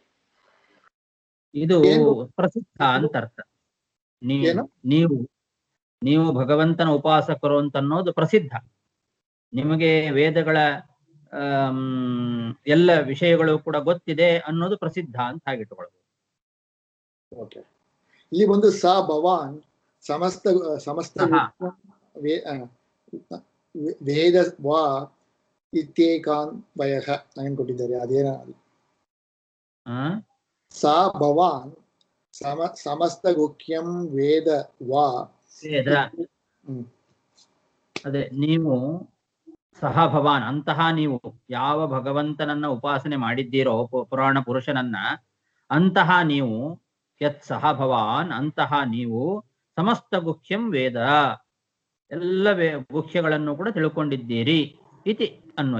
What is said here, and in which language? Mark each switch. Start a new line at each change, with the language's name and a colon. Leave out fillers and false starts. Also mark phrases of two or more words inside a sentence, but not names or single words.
Kannada: ಇದು ಪ್ರಸಿದ್ಧ ಅಂತ ಅರ್ಥ. ನೀವು ನೀವು ಭಗವಂತನ ಉಪಾಸಕರು ಅಂತ ಅನ್ನೋದು ಪ್ರಸಿದ್ಧ. ನಿಮಗೆ ವೇದಗಳ ಎಲ್ಲ ವಿಷಯಗಳು ಕೂಡ ಗೊತ್ತಿದೆ ಅನ್ನೋದು ಪ್ರಸಿದ್ಧ ಅಂತ ಹಾಗಿಟ್ಟುಕೊಳ್ಳಬಹುದು. ಓಕೆ. ಇಲ್ಲಿ ಒಂದು
Sanskrit: ಸ ಭವಾನ್ ಸಮಸ್ತ ಸಮಸ್ತ ವೇದ ವಾ ಇತ್ಯೇಕಾನ್ ವಯಃ
Kannada: ಏನು ಕೊಟ್ಟಿದ್ದಾರೆ, ಅದೇನ?
Sanskrit: ಸ ಭವಾನ್ ಸಮಸ್ತ ಗುಖ್ಯಂ ವೇದ ವಾ ವೇದ.
Kannada: ಅದೇ ನೀವು
Sanskrit: ಸಹ ಭವಾನ್,
Kannada: ಅಂತಹ ನೀವು ಯಾವ ಭಗವಂತನನ್ನ ಉಪಾಸನೆ ಮಾಡಿದ್ದೀರೋ, ಪುರಾಣ ಪುರುಷನನ್ನ, ಅಂತಹ ನೀವು
Sanskrit: ಯತ್ ಸಹ ಭವಾನ್,
Kannada: ಅಂತಹ ನೀವು
Sanskrit: ಸಮಸ್ತ ಗುಖ್ಯಂ ವೇದ,
Kannada: ಎಲ್ಲ ಗುಖ್ಯಗಳನ್ನು ಕೂಡ ತಿಳ್ಕೊಂಡಿದ್ದೀರಿ
Sanskrit: ಇತಿ ಅನ್ವಯ.